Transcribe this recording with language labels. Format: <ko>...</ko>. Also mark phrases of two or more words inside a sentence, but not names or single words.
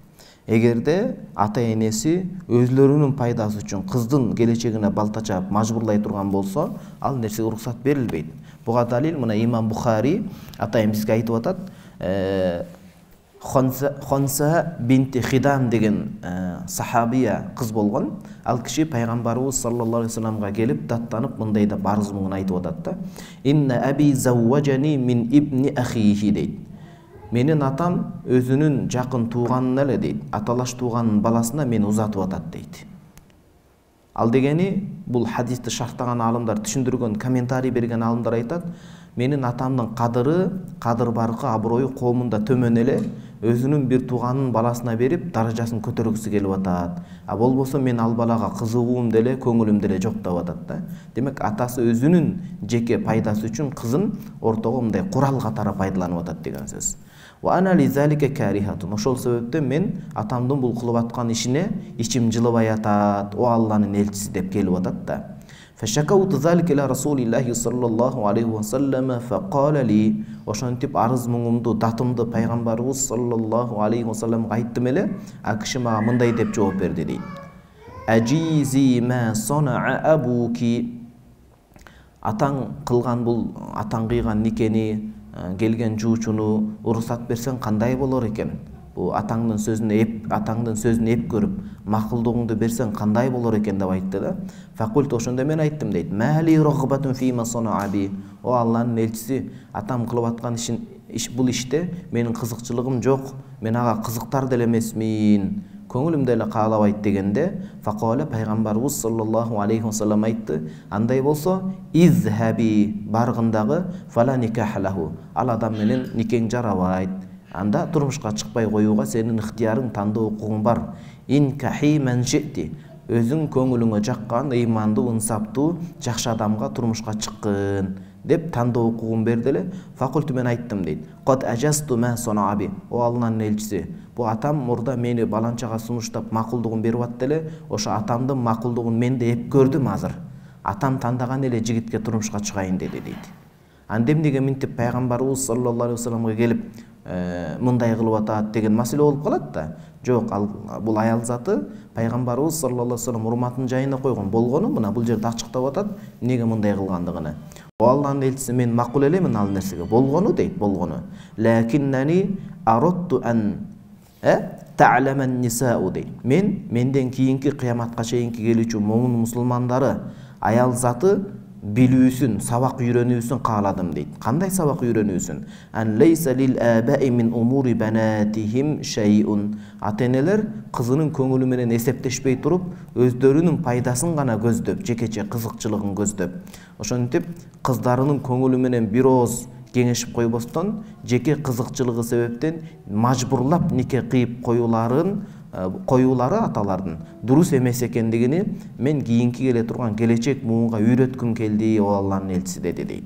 <ky>Эгерде ата энеси өзлөрүнүн пайдасы үчүн кыздын келечегине балта чаап мажбурлай турган болсо, ал нерсеге уруксат берилбейт. Буга далил мына Имам Бухари атайын бизге айтып атат. Хонса бинти Хидам деген сахабия кыз болгон. Ал киши пайгамбарыбыз</ky> <ar>صلى الله عليه وسلم</ar> <ky>келип, даттанып мындай деп арызын айтып атат да.</ky> <ar>إن أبي زوجني من ابن أخيه дейт.</ar> <ky>Менин атам өзүнүн жакын тууганын эле дейт, аталаш тууганын баласына мени узатып атат дейт. Ал дегени бул хадисти шарттаган алымдар, түшүндүргөн, комментарий берген алымдар айтат, менин атамдын кадыр баркы, аброю коомунда төмөн эле, өзүнүн бир тууганын баласына берип, даражасын көтөргүсү келип атат. А болбосо мен ал балага кызыгуум деле, көңүлүм деле жок деп атат да. Демек атасы өзүнүн жеке пайдасы үчүн кызын ортого мындай курал катары пайдаланып атат деген сөз.</ky> <ar>وأنا لذلك كارهة.</ar> <ky>Ошол себептен мен атамдын бул кылып аткан ишине ичим жылыбай атат, о Алланын элчиси деп келип атат да.</ky> <ar>فشكوت ذلك إلى رسول الله صلى الله عليه وسلم فقال لي.</ar> <ky>Ошентип арыз муңумду, датымды пайгамбарыбыз</ky> <ar>صلى الله عليه وسلم</ar> <ky>айттым эле, а киши мага мындай деп жооп берди дейт.</ky> <ar>أجيزي ما صنع أبوك.</ar> <ky>Атаң кылган бул, атаң кыйган никени, келген жуучуну уруксат берсең кандай болор экен? Бу атаңдын сөзүн эп көрүп, макулдугуңду берсең кандай болор экен деп айтты да. Факульт ошондо мен айттым дейт.</ky> <ar>ما لي رغبة فيما صنع أبي.</ar> <ky>О Алланын элчиси, атам кылып аткан бул иште менин кызыкчылыгым жок. Мен ага кызыктар деле эмесмин. Көңүлүм деле каалабайт дегенде, факала пайгамбарыбыз</ky> <ar>صلى الله عليه وسلم</ar> <ky>айтты. Андай болсо, изхаби, баргындагы</ky> <ar>فلا نكاح له.</ar> <ky>Ал адам менен никең жарабайт. Анда турмушка чыкпай коюуга сенин ыктыярың, тандоо укугуң бар.</ky> <ar>انكحي من شئت.</ar> <ky>Өзүң көңүлүңө жаккан, ыймандуу, инсаптуу, жакшы адамга турмушка чыккын деп тандоо укугун берди эле. Факульту мен айттым дейт.</ky> <ar>قد أجزت ما صنع أبي.</ar> <ky>О Алланын элчиси, бу атам мурда мени баланчага сунуштап макулдугун берип атты эле. Ошо атамдын макулдугун мен да эп көрдүм азыр. атам тандаган эле жигитке турмушка чыгайын деди дейт. Анда эмнеге минтип пайгамбарыбыз</ky> <ar>صلى الله عليه وسلم</ar> <ky>келип мындай кылып атат деген маселе болуп калат да. Жок, бул аял заты пайгамбарыбыз</ky> <ar>صلى الله عليه وسلم</ar> <ky>урматын жайына койгон болгону мына бул жерде ачыктап атат эмнеге мындай кылгандыгын. Аллахтын элчиси мен макул элемин ал нерсеге болгону дейт, болгону.</ky> <ar>لكنني أردت أن تعلم النساء дейт.</ar> <ky>Менден кийинки кыяматка чейинки келүүчү момун мусулмандары аял заты билүүсүн, сабак үйрөнүүсүн кааладым дейт. Кандай сабак үйрөнүүсүн?</ky> <ar>أن ليس للآباء من أمور بناتهم شيء.</ar> <ky>Ата-энелер кызынын көңүлү менен эсептешпей туруп, өздөрүнүн пайдасын гана көздөп, жекече кызыкчылыгын көздөп. Ошентип кыздарынын көңүлү менен бир ооз кеңешип койбостон, жеке кызыкчылыгы себептен мажбурлап нике кыйып коюлары аталардын дурус эмес экендигини мен кийинки келе турган келечек муунга үйрөткүм келди, о Алланын элчиси деди дейт.</ky>